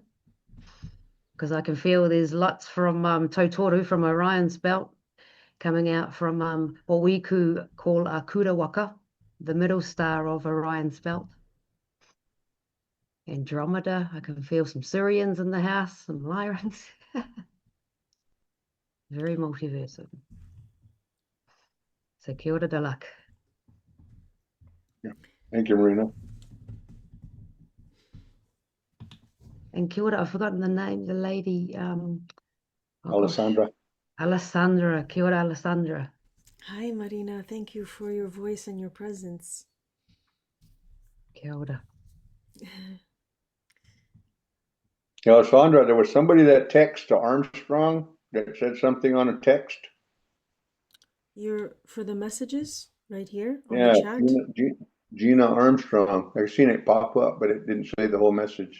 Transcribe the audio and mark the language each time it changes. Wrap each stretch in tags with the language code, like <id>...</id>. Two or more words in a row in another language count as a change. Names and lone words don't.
<en>Because I can feel there's lots from Tautoru, from Orion's belt, coming out from what we could call Kurawaka, the middle star of Orion's belt. Andromeda, I can feel some Sirians in the house, some Lyrans. Very multiversal. So</en> <mi>kia ora,</mi> <en>Dahlak. Yeah. Thank you, Marina.</en> <mi>And kia ora,</mi> <en>I've forgotten the name, the lady. Alessandra. Alessandra.</en> <mi>Kia ora, Alessandra.</mi> <en>Hi, Marina. Thank you for your voice and your presence.</en> <mi>Kia ora.</mi> <en>Alessandra, there was somebody that texted to Armstrong that said something on a text. You're for the messages right here on Yeah, the chat? Gina Armstrong. I've seen it pop up, but it didn't say the whole message.</en>